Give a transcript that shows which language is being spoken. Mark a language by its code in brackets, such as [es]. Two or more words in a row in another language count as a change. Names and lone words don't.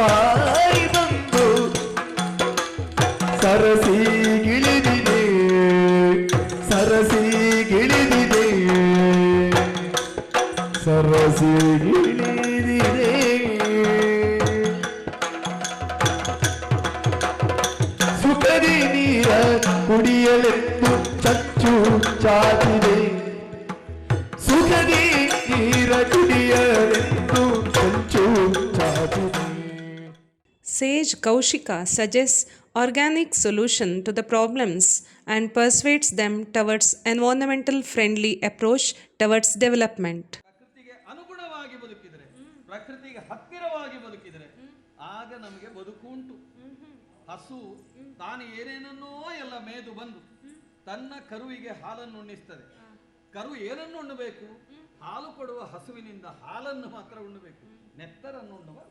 [kn] ಸರಸಿಗಿಳಿದಿದೆ ಸುಖದಿ ನೀರ ಕುಡಿಯಲೆಂದು ಚಚ್ಚು ಚಾಚಿದೆ. ಸುಖದಿ ನೀರ ಕುಡಿಯಲೆಂದು ಚಚ್ಚು ಚಾಚಿದೆ. [en] Sage Kaushika suggests organic solution to the problems and persuades them towards environmental friendly approach towards development. [kn] ಪ್ರಕೃತಿಗೆ ಅನುಗುಣವಾಗಿ ಬದುಕಿದರೆ, ಪ್ರಕೃತಿಗೆ ಹತ್ತಿರವಾಗಿ ಬದುಕಿದರೆ ಆಗ ನಮಗೆ ಬದುಕು ಉಂಟು. ಹಸು ತಾನು ಏನೇನನ್ನೋ ಎಲ್ಲ ಮೇದು ಬಂದು ತನ್ನ ಕರುವಿಗೆ ಹಾಲನ್ನು ಉಣ್ಣಿಸ್ತದೆ. ಕರು ಏನನ್ನು ಉಣ್ಣಬೇಕು? ಹಾಲು ಕೊಡುವ ಹಸುವಿನಿಂದ ಹಾಲನ್ನು ಮಾತ್ರ ಉಣ್ಣಬೇಕು, ನೆತ್ತರನ್ನು ಉಣ್ಣಬಾರದು.